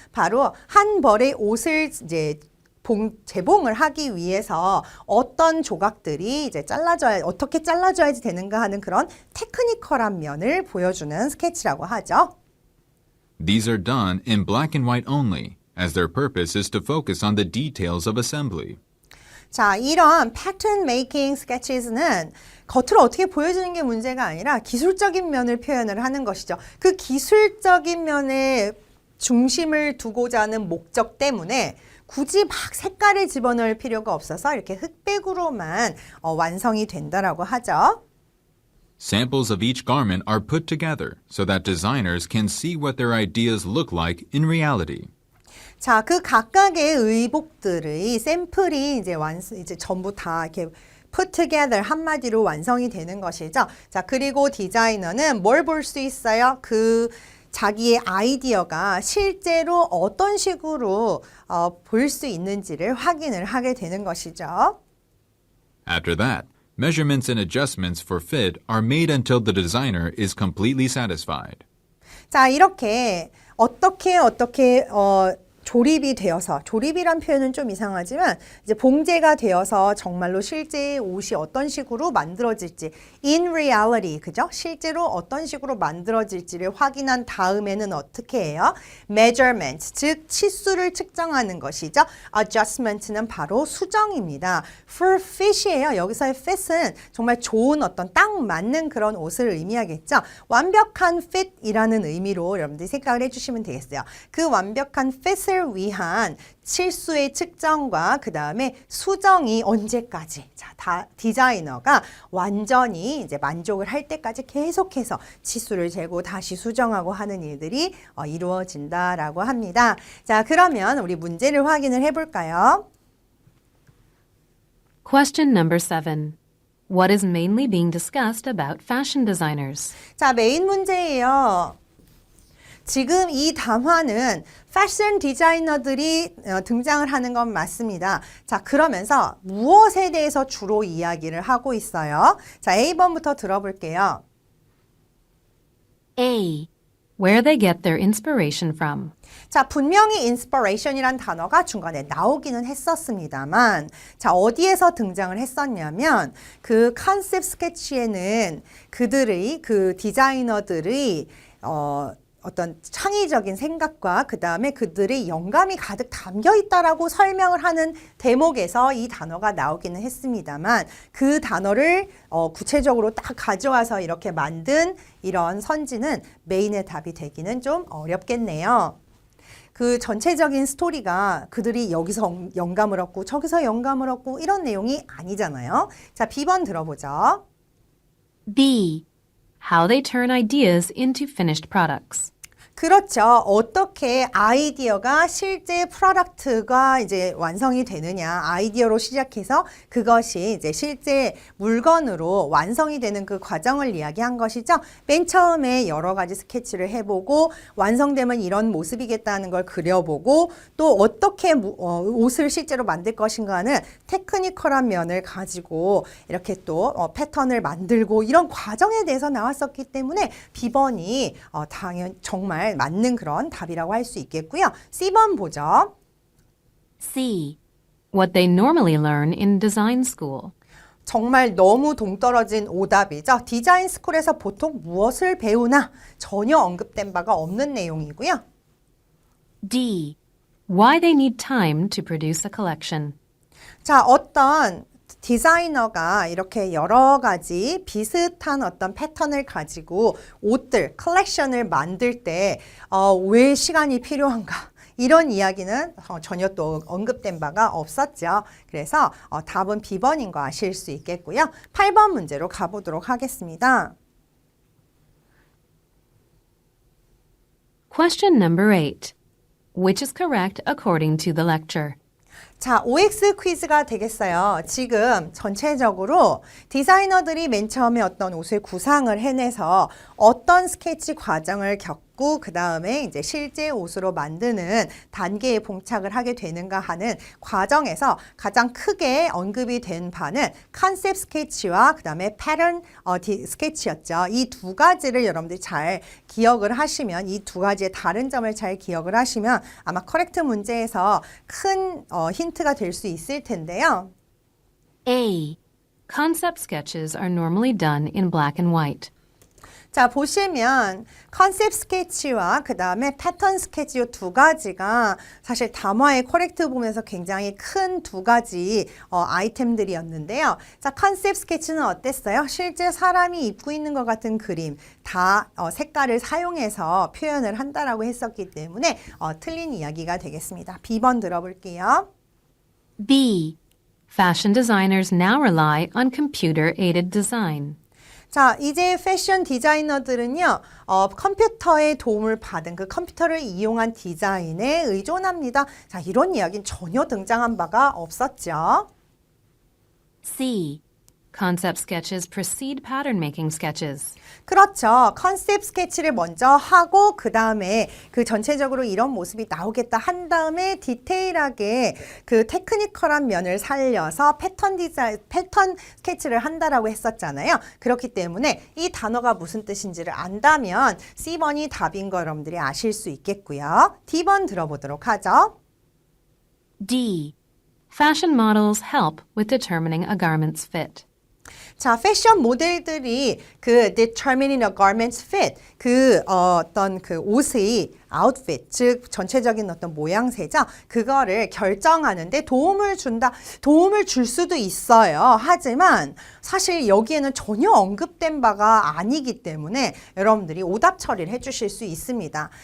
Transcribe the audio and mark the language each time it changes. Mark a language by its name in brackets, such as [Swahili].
[Korean] 바로 한 벌의 옷을 이제 재봉을 하기 위해서 어떤 조각들이 이제 어떻게 잘라져야지 되는가 하는 그런 테크니컬한 면을 보여주는 스케치라고 하죠. [English] These are done in black and white only, as their purpose is to focus on the details of assembly. [Korean] 자, 이런 패턴 메이킹 스케치는 겉으로 어떻게 보여주는 게 문제가 아니라 기술적인 면을 표현을 하는 것이죠. 그 기술적인 면에 중심을 두고자 하는 목적 때문에 굳이 막 색깔을 집어넣을 필요가 없어서 이렇게 흑백으로만 완성이 된다라고 하죠. [English] Samples of each garment are put together so that designers can see what their ideas look like in reality. [Korean] 자, 그 각각의 의복들의 샘플이 이제 전부 다 이렇게 [English] put together [Korean] 한마디로 완성이 되는 것이죠. 자, 그리고 디자이너는 뭘 볼 수 있어요? 자기의 아이디어가 실제로 어떤 식으로 볼 수 있는지를 확인을 하게 되는 것이죠. [English] After that, Measurements and adjustments for fit are made until the designer is completely satisfied. [Korean] 자, 이렇게 어떻게 조립이 되어서, 조립이란 표현은 좀 이상하지만 이제 봉제가 되어서 정말로 실제 옷이 어떤 식으로 만들어질지 [English] in reality, [Korean] 그죠? 실제로 어떤 식으로 만들어질지를 확인한 다음에는 어떻게 해요? measurement, 즉 치수를 측정하는 것이죠. adjustment는 바로 수정입니다. [English] for fit [Korean] 이에요. 여기서의 fit은 정말 좋은 어떤 딱 맞는 그런 옷을 의미하겠죠. 완벽한 fit이라는 의미로 여러분들이 생각을 해주시면 되겠어요. 그 완벽한 fit을 위한 치수의 측정과 그 다음에 수정이 언제까지? 자, 디자이너가 완전히 이제 만족을 할 때까지 계속해서 치수를 재고 다시 수정하고 하는 일들이 이루어진다라고 합니다. 자, 그러면 우리 문제를 확인을 해볼까요? [English] Question number 7. What is mainly being discussed about fashion designers? [Korean] 자, 메인 문제예요. 지금 이 담화는 패션 디자이너들이 등장을 하는 건 맞습니다. 자, 그러면서 무엇에 대해서 주로 이야기를 하고 있어요? 자, A번부터 들어볼게요. [English] A. Where they get their inspiration from. [Korean] 자, 분명히 inspiration이란 단어가 중간에 나오기는 했었습니다만, 자, 어디에서 등장을 했었냐면, 그 컨셉 스케치에는 그 디자이너들의, 어떤 창의적인 생각과 그 다음에 그들의 영감이 가득 담겨 있다라고 설명을 하는 대목에서 이 단어가 나오기는 했습니다만 그 단어를 구체적으로 딱 가져와서 이렇게 만든 이런 선지는 메인의 답이 되기는 좀 어렵겠네요. 그 전체적인 스토리가 그들이 여기서 영감을 얻고 저기서 영감을 얻고 이런 내용이 아니잖아요. 자, B번 들어보죠. [English] B. How they turn ideas into finished products. [Korean] 그렇죠. 어떻게 아이디어가 실제 프로덕트가 이제 완성이 되느냐. 아이디어로 시작해서 그것이 이제 실제 물건으로 완성이 되는 그 과정을 이야기한 것이죠. 맨 처음에 여러 가지 스케치를 해보고 완성되면 이런 모습이겠다는 걸 그려보고 또 어떻게 옷을 실제로 만들 것인가는 테크니컬한 면을 가지고 이렇게 또 패턴을 만들고 이런 과정에 대해서 나왔었기 때문에 B번이 정말 맞는 그런 답이라고 할 수 있겠고요. C번 보죠. [English] C. What they normally learn in design school. [Korean] 정말 너무 동떨어진 오답이죠. 디자인 스쿨에서 보통 무엇을 배우나 전혀 언급된 바가 없는 내용이고요. [English] D. Why they need time to produce a collection. [Korean] 자, 어떤 디자이너가 이렇게 여러 가지 비슷한 어떤 패턴을 가지고 옷들, 컬렉션을 만들 때 왜 시간이 필요한가? 이런 이야기는 전혀 또 언급된 바가 없었죠. 그래서 답은 B번인 거 아실 수 있겠고요. 8번 문제로 가보도록 하겠습니다. [English] Question number 8. Which is correct according to the lecture? [Korean] 자, OX 퀴즈가 되겠어요. 지금 전체적으로 디자이너들이 맨 처음에 어떤 옷을 구상을 해내서 어떤 스케치 과정을 겪고 그 다음에 이제 실제 옷으로 만드는 단계에 봉착을 하게 되는가 하는 과정에서 가장 크게 언급이 된 바는 컨셉 스케치와 그 다음에 패턴 스케치였죠. 이 두 가지를 여러분들이 잘 기억을 하시면 이 두 가지의 다른 점을 잘 기억을 하시면 아마 커렉트 문제에서 큰 힌트가 될 수 있을 텐데요. [English] A. Concept sketches are normally done in black and white. [Korean] 자, 보시면 컨셉 스케치와 그 다음에 패턴 스케치 이 두 가지가 사실 담화의 커렉트 보면서 굉장히 큰 두 가지 아이템들이었는데요. 자, 컨셉 스케치는 어땠어요? 실제 사람이 입고 있는 것 같은 그림 다 색깔을 사용해서 표현을 한다라고 했었기 때문에 틀린 이야기가 되겠습니다. B번 들어볼게요. [English] B. Fashion designers now rely on computer-aided design. [Korean] 자, 이제 패션 디자이너들은요, 컴퓨터의 도움을 받은 그 컴퓨터를 이용한 디자인에 의존합니다. 자, 이런 이야기는 전혀 등장한 바가 없었죠. [English] C. Concept sketches precede pattern making sketches. [Korean] 그렇죠. 컨셉 스케치를 먼저 하고 그 다음에 그 전체적으로 이런 모습이 나오겠다 한 다음에 디테일하게 그 테크니컬한 면을 살려서 패턴 스케치를 한다라고 했었잖아요. 그렇기 때문에 이 단어가 무슨 뜻인지를 안다면 C번이 답인 거 여러분들이 아실 수 있겠고요. D번 들어보도록 하죠. [English] D. Fashion models help with determining a garment's fit. [Korean] 자, 패션 모델들이 그 [English] determining a garment's fit, [Korean] 그 어떤 그 옷의 outfit, 즉 전체적인 어떤 모양새죠. 그거를 결정하는데 도움을 줄 수도 있어요. 하지만 사실 여기에는 전혀 언급된 바가 아니기 때문에 여러분들이 오답 처리를 해주실 수 있습니다.